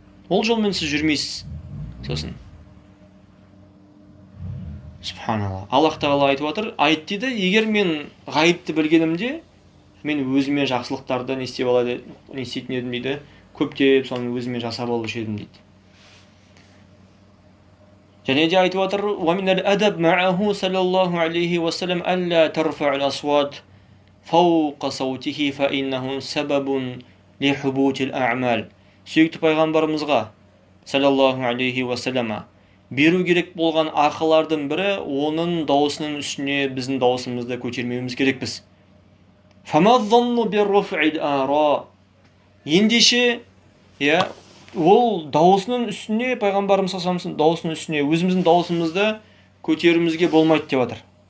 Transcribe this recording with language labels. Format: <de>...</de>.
<kk>Ол жолмен сіз жүрмейсіз. Сосын Субханалла. Аллах тағала айтып отыр, айт дейді, егер мен ғайыпты білгенімде, мен өзіме жақсылықтарды не істейтін едім дейді, көптеп соны өзіме жасап алушы едім дейді. Және де айтып отыр,</kk> <ar>وَمِنَ الْأَدَبْ مَعَهُ صلى الله عليه وسلم ألا ترفع الأصوات فوق صوته فإنه سبب لحبوط الأعمال.</ar> <kk>Сүйікті пайғамбарымызға саллаллаху алейхи уассалама беру керек болған ақылардың бірі, оның даусының үстіне біздің даусымызды көтермеуіміз керекпіз. Ендеше, ол даусының үстіне, пайғамбарымыз саллаллаху даусының үстіне өзіміздің даусымызды көтеруімізге болмайды деп отыр.</kk>